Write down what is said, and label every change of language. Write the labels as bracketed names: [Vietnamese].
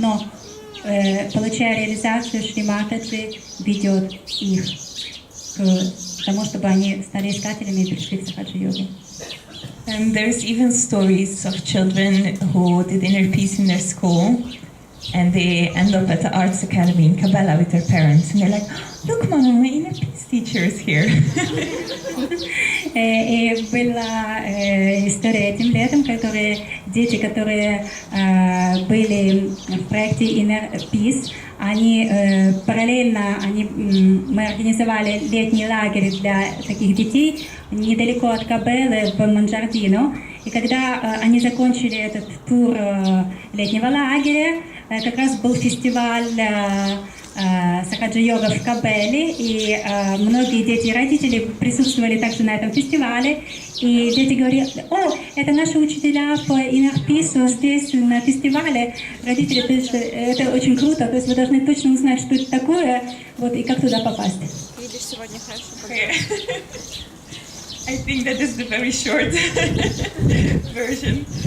[Russian] Но, получая реализацию, Шри Матаджи ведет их к тому, чтобы они стали искателями и пришли в сахаджа-йогу. [English] And there's even stories of children who did inner peace in their school, and they end up at the arts academy in Kabbalah with their parents, and they're like, "Look, Mama, my inner peace teacher is here." [Russian] И была история этим летом, дети, которые были в проекте Inner Peace, они параллельно, мы организовали летний лагерь для таких детей недалеко от Кабелы в Манджардино. И когда они закончили этот тур летнего лагеря, как раз был фестиваль сахаджа-йога в Кабеле, и многие дети и родители присутствовали также на этом фестивале, и дети говорили: "О, это наши учителя по Inner Peace здесь на фестивале". Родители, то есть, это очень круто, то есть вы должны точно узнать, что это такое, вот, и как туда попасть. Видишь, сегодня хорошо погода. [English] I think that is the very short version.